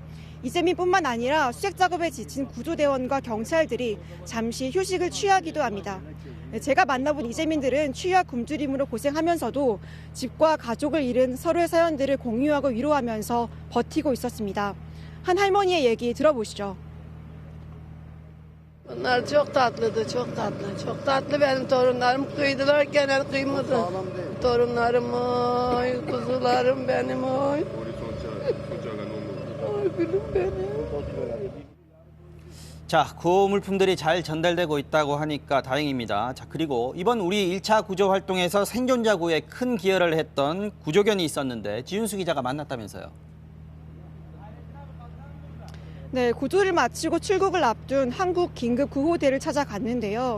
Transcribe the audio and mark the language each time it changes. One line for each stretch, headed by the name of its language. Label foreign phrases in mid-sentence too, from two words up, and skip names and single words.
Korean: 이재민뿐만 아니라 수색 작업에 지친 구조대원과 경찰들이 잠시 휴식을 취하기도 합니다. 제가 만나본 이재민들은 추위와 굶주림으로 고생하면서도 집과 가족을 잃은 서로의 사연들을 공유하고 위로하면서 버티고 있었습니다. 한 할머니의 얘기 들어보시죠.
Turkish: Bunlar çok tatlıydı, çok tatlı. Çok tatlı benim torunlarım. Kıydılar genel kıymadı. Torunlarım oy, kuzularım benim oy. Oy gülüm benim.
Korean: 자, 구호 물품들이 잘 전달되고 있다고 하니까 다행입니다. 자, 그리고 이번 우리 1차 구조 활동에서 생존자 구호에 큰 기여를 했던 구조견이 있었는데 지윤수 기자가 만났다면서요. 네, 구조를 마치고 출국을 앞둔 한국 긴급 구호대를 찾아갔는데요.